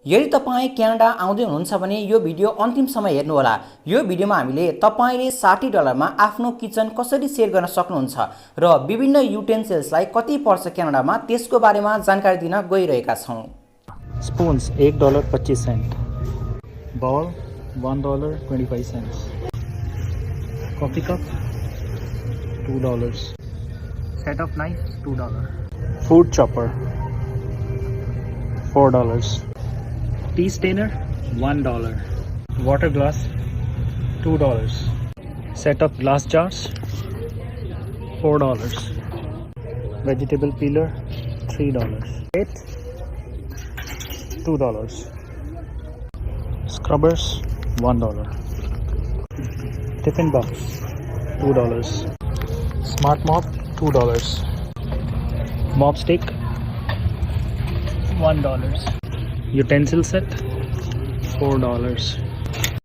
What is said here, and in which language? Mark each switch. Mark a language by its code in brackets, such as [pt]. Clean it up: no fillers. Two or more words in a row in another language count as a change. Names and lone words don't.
[ne] यदि तपाईं क्यानाडा आउँदै हुनुहुन्छ भने यो भिडियो अन्तिमसम्म हेर्नुहोला। यो भिडियोमा हामीले तपाईंले $60 मा आफ्नो किचन कसरी सेट गर्न सक्नुहुन्छ र विभिन्न युटेन्सिल्सलाई कति पर्छ क्यानाडामा त्यसको बारेमा जानकारी दिन गइरहेका छौं। [en] स्पुन्स $1.25, bowl $1.25, coffee cup $2, set up knife $2, food chopper $4, tea strainer $1, water glass $2, set up glass jars $4, vegetable peeler $3, plate $2, scrubbers $1, Tiffin Box $2, smart mop $2, mop stick $1, utensil set $4,